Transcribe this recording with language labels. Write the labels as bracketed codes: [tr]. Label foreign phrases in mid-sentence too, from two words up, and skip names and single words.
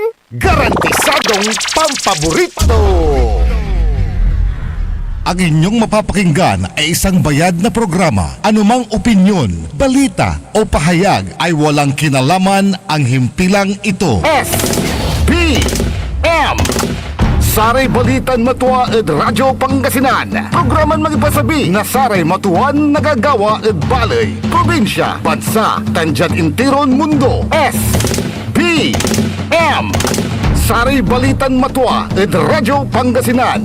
[tl] Garantisadong pampaborito! Ang inyong mapapakinggan ay isang bayad na programa. Anumang opinyon, balita o pahayag ay walang kinalaman ang himpilang ito. [pag] SPM Saray Balitan Matua ed Radyo Pangasinan. Programan magipasabi na Saray Matuan nagagawa ed Balay, Probinsya, Bansa, Tandian Intiron Mundo. SPM Saray Balitan Matua ed Radyo Pangasinan.